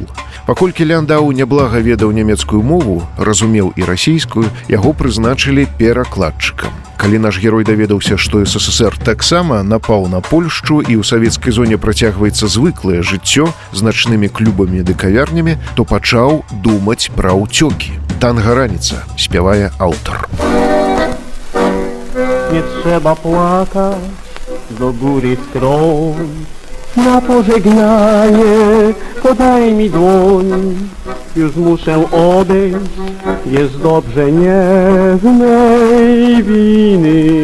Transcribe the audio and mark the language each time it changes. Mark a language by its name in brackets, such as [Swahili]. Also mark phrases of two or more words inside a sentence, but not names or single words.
[Belarusian] Паколькі Ляндаў няблага ведаў нямецкую мову, разумеў і расійскую, яго прызначылі перакладчыкам. Калі наш герой даведаўся, што СССР таксама напаў на Польшчу і ў савецкай зоне працягваецца звыклае жыццё з начнымі клубамі ды кавярнямі, то пачаў думаць пра ўцёкі. «Танга раніца», спявае аўтар. [Polish] Nie trzeba płakać, do góry skroń. Na pożegnanie podaj mi dłoń. Już muszę odejść, jest dobrze, nie z mej winy.